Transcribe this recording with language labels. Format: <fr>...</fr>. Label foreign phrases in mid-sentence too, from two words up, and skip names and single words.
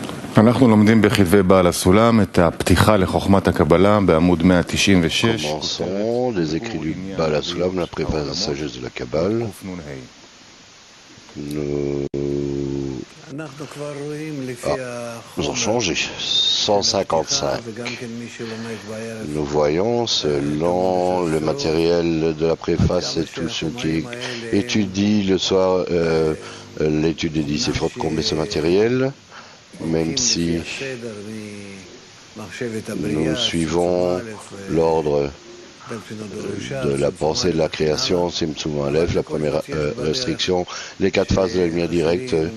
<he>אנחנו לומדים בכתבי בעל הסולם את הפתיחה לחוכמת הקבלה בעמוד 196.</he> <fr>Commençons les écrits du Baal HaSulam, la préface à la sagesse de la Kabbale. Nous avons changé. 155. Nous voyons, selon le matériel de la préface et tous ceux qui étudient le soir l'étude des 10 Séphirot combler ce matériel, même si nous suivons l'ordre de la pensée de la création,</fr> <he>צמצום אלף,</he> <fr>la première restriction, les 4 phases de la lumière directe.</fr>